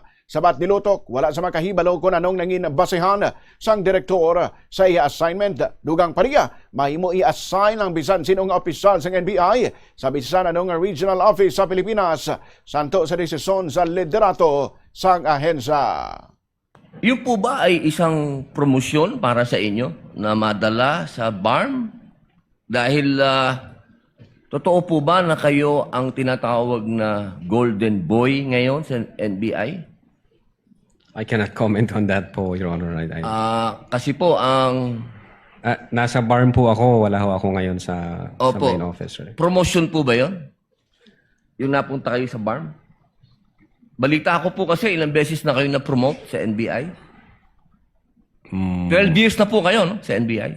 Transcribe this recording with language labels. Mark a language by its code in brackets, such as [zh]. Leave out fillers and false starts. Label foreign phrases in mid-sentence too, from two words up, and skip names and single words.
[hil] Sabat ni Lotok, wala sa makahibalo kung anong nangin basehan sang direktor sa i-assignment. Dugang pariya, mahimo i-assign ang bisan sinong opisyal sa NBI sa bisan anong regional office sa Pilipinas, santo sa desisyon sa liderato sang ahensya. [tl] Yun po ba ay isang promosyon para sa inyo na madala sa BARM? Dahil totoo po ba na kayo ang tinatawag na Golden Boy ngayon sa NBI? [en] I cannot comment on that po, Your Honor. [tl] Kasi po ang... nasa BARM po ako, wala ho ako ngayon sa [en] main office. [tl] Sir. Promotion po ba yun? Yung napunta kayo sa BARM? Balita ko po kasi ilang beses na kayo na-promote sa NBI. 12 years na po kayo, no? Sa NBI.